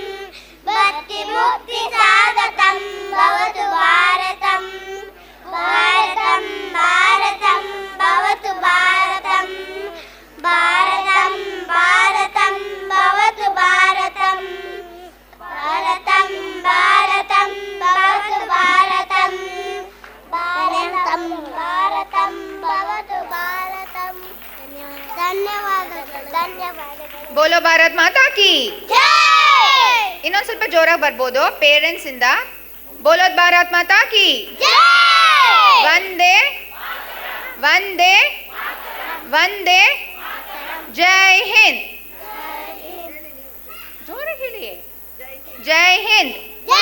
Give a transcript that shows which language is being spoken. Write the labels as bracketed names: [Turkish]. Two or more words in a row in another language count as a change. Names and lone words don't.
[Sanskrit] भक्तिमुक्तिसाधकं भवतु भारतं भारतं भारतं भवतु भारतं भारतं भारतं भवतु भारतं भारतं भारतं भवतु भारतं भारतं भारतं भवतु भारतं [Kannada] ಧನ್ಯವಾದಗಳು ಧನ್ಯವಾದಗಳು [Hindi] बोलो भारत माता की ಜೈ [Kannada] ಇನ್ನೊಂದು ಸ್ವಲ್ಪ ಜೋರಾಗಿ ಬರ್ಬೋದು ಪೇರೆಂಟ್ಸ್ ಇಂದ [Hindi] बोलोद भारत माता की ಜೈ वंदे वंदे वंदे जय हिंद [Kannada] ಜೋರಾಗಿ ಹೇಳಿ [Hindi] जय हिंद